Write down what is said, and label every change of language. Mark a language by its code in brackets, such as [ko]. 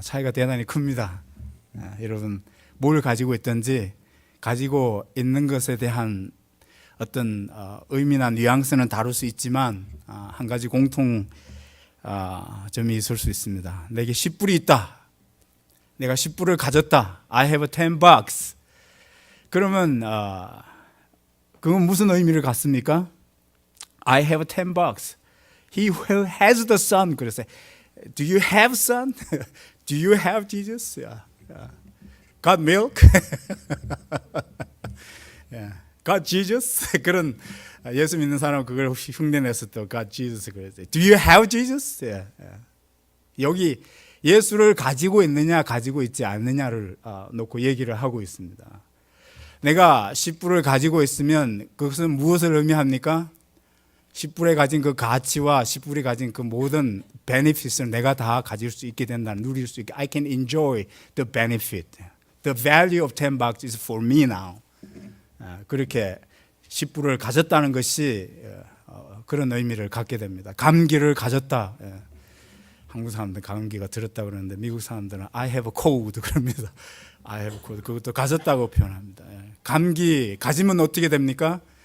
[ko] 차이가 대단히 큽니다. 여러분, 뭘 가지고 있든지 가지고 있는 것에 대한 어떤 의미나 뉘앙스는 다를 수 있지만 한 가지 공통 점이 있을 수 있습니다. 내게 10불이 있다, 내가 10불을 가졌다, [en] I have 10 bucks. [ko] 그러면 그건 무슨 의미를 갖습니까? [en] I have 10 bucks. He who has the son. [ko] 그래서 [en] Do you have son? Do you have Jesus? Got milk? Got Jesus? [ko] 그런 예수 믿는 사람은 그걸 흉내내서 또 [en] Got Jesus [ko] 그랬어요. [en] Do you have Jesus? [ko] 여기 예수를 가지고 있느냐 가지고 있지 않느냐를 놓고 얘기를 하고 있습니다. 내가 10불을 가지고 있으면 그것은 무엇을 의미합니까? 10불에 가진 그 가치와 10불이 가진 그 모든 베네핏을 내가 다 가질 수 있게 된다, 누릴 수 있게. [en] I can enjoy the benefit. The value of 10 bucks is for me now. [ko] 그렇게 10불을 가졌다는 것이 그런 의미를 갖게 됩니다. 감기를 가졌다. 한국 사람들은 감기가 들었다 그러는데 미국 사람들은 [en] I have a cold [ko] 그럽니다. [en] I have a cold. [ko] 그것도 가졌다고 표현합니다. 감기 가지면 어떻게 됩니까?